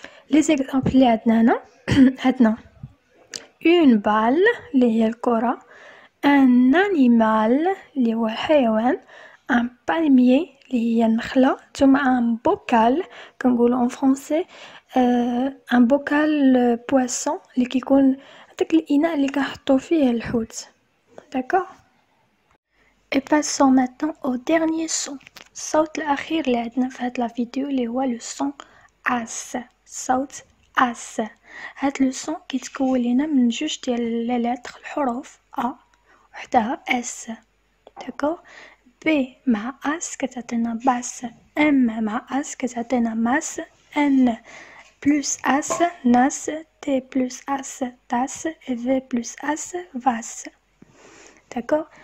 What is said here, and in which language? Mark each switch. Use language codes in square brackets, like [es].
[ar] لي زيكزامبل اللي عندنا هنا عندنا اون بال اللي هي الكرة، ان انيمال اللي هو الحيوان، ان بالميي اللي هي النخلة، ثم ان بوكال كنقولو اون فرونسي ان بوكال بواسون اللي كيكون داك الاناء اللي كنحطو فيه الحوت. داكوغ. [fr] Et passons maintenant au dernier son. [ar] الصوت الأخير اللي عندنا في هاد لا فيديو اللي هو لو سون اس. صوت اس. هاد لو سون كيتكون لينا من جوج ديال لي لتر الحروف ا وحدها اس. داكوغ. بي مع اس كتعطينا باس، ام مع اس كتعطينا ماس، ان بلس اس ناس، تي بلس اس تاس، في بلس اس فاس. داكوغ.